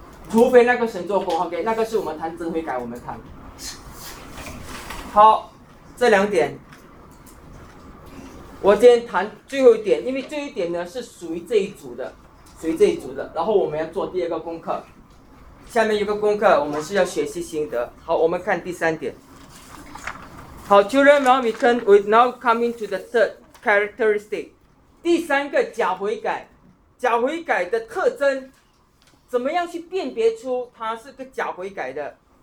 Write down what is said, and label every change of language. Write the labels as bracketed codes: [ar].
[zh] 除非那个神做过 ，OK？ 那个是我们谈真悔改，我们谈。好，这两点。我今天谈最后一点，因为最后一点呢是属于这一组的，属于这一组的。然后我们要做第二个功课，下面一个功课我们是要学习心得。好，我们看第三点。好 ， [en] Children, now we turn. We now coming to the third characteristic. [zh] 第三个假悔改，假悔改的特征，怎么样去辨别出它是个假悔改的？